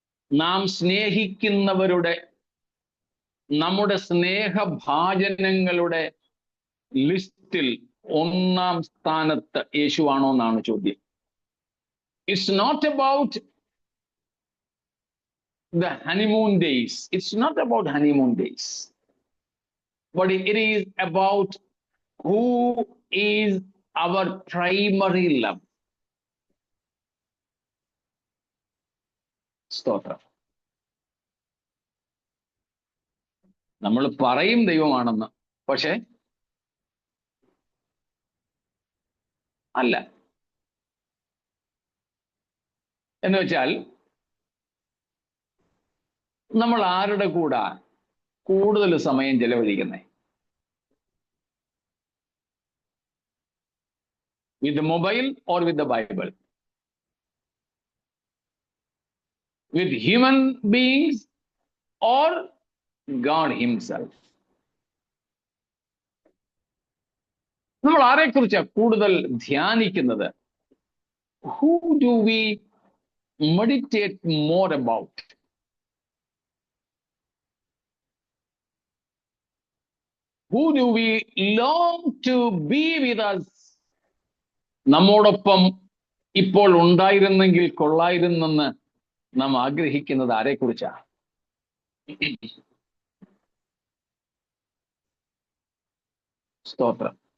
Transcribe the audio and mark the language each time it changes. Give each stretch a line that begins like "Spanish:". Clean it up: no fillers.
Malayalam: നാം സ്നേഹിക്കുന്നവരുടെ, നമ്മുടെ സ്നേഹഭാജനങ്ങളുടെ ലിസ്റ്റിൽ ഒന്നാം സ്ഥാനത്ത് യേശുവാണോ എന്നാണ് ചോദ്യം.
English: It's not about the honeymoon days. It's not about honeymoon days. But it is about who is our primary love.
Malayalam: സ്തോത്രം. നമ്മൾ പറയും ദൈവമാണെന്ന്, പക്ഷെ അല്ല. എന്ന് വെച്ചാൽ നമ്മൾ ആരുടെ കൂടെ കൂടുതൽ സമയം ചെലവഴിക്കുന്നേ?
English: with the mobile or with the Bible? With human beings or God himself?
Malayalam: നമ്മൾ ആരെക്കുറിച്ചാ കൂടുതൽ ധ്യാനിക്കുന്നത്?
English: Who do we meditate more about? Who do we long to be with us?
Malayalam: നമ്മോടൊപ്പം ഇപ്പോൾ ഉണ്ടായിരുന്നെങ്കിൽ കൊള്ളായിരുന്നെന്ന് നാം ആഗ്രഹിക്കുന്നത് ആരെക്കുറിച്ചാ? സ്തോത്രം.